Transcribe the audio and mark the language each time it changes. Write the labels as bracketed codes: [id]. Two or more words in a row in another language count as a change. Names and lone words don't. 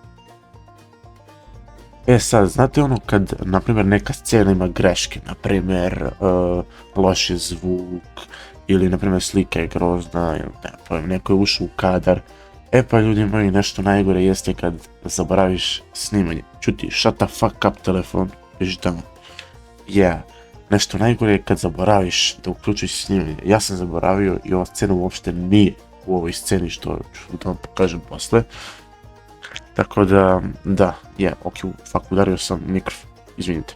[sr] E sad, znate ono kad, na primjer, neka scena ima greške, na primjer, loš je zvuk, ili na primjer slika je grozna, ili neko je ušao u kadar. E pa ljudi moji, nešto najgore jeste kad zaboraviš snimanje. Čuti, [en] shut the fuck up [sr] telefon, beži tamo. Nešto najgore je kad zaboraviš da uključiš snimanje. Ja sam zaboravio i ova scena uopšte nije u ovoj sceni što ću da vam pokažem posle. Tako da, ok, fuck, udario sam mikrofon, izvinite.